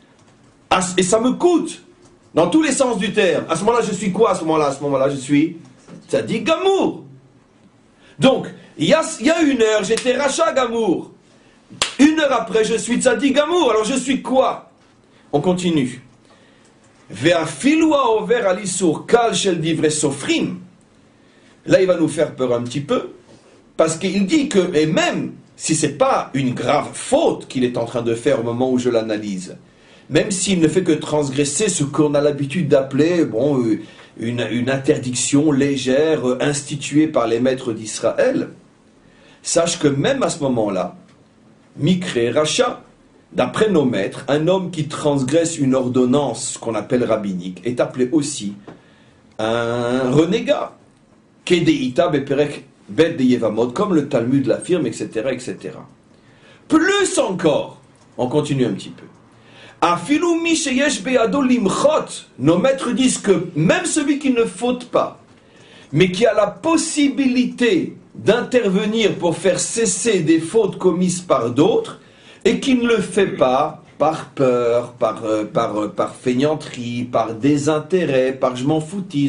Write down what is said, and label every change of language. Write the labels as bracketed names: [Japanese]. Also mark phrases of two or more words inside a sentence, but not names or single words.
[French] Et ça me coûte, dans tous les sens du terme. À ce moment-là, je suis quoi à ce moment-là? À ce moment-là, je suis [Hebrew] צדיק גמור. [French] Donc, il y a 1 heure, j'étais [Hebrew] רשע גמור. [French] 1 heure après, je suis [Hebrew] צדיק גמור. [French] Alors je suis quoi? On continue. [Hebrew] ואפילו העובר על איסור קל של דברי סופרים. [French] Là, il va nous faire peur un petit peu, parce qu'il dit que, et même si ce n'est pas une grave faute qu'il est en train de faire au moment où je l'analyse, même s'il ne fait que transgresser ce qu'on a l'habitude d'appeler une interdiction légère instituée par les maîtres d'Israël, sache que même à ce moment-là, [Hebrew] נקרא רשע, [French] d'après nos maîtres, un homme qui transgresse une ordonnance qu'on appelle rabbinique est appelé aussi un renégat. [Hebrew] כדאיתא בפרק ב [French] de Yevamot, comme le Talmud l'affirme, etc., etc. Plus encore, on continue un petit peu. [Hebrew] אפילו מי שיש בידו למחות, [French] nos maîtres disent que même celui qui ne faute pas, mais qui a la possibilité d'intervenir pour faire cesser des fautes commises par d'autres, et qui ne le fait pas par peur, par feignanterie, par désintérêt, par je m'en foutisme.